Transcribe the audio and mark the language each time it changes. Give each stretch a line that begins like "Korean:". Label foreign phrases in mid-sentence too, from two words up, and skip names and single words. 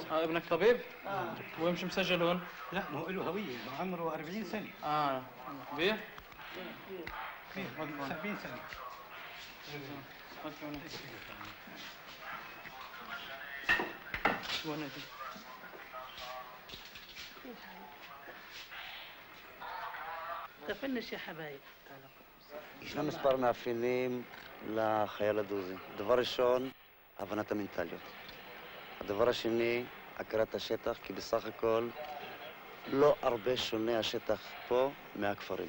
Arabic: ابنك طبيب؟ وين مش مسجل هون؟ لا ما هو له هوية عمره 40 سنة. كبير؟ كبير 70 سنة. وين انت؟ تفنش يا حبايب.
Hebrew: ישנם מספר מאפיינים לחייל הדרוזי. דבר ראשון, הבנת המנטליות. הדבר השני, הכרת השטח, כי בסך הכל לא הרבה שונה השטח פה מהכפרים.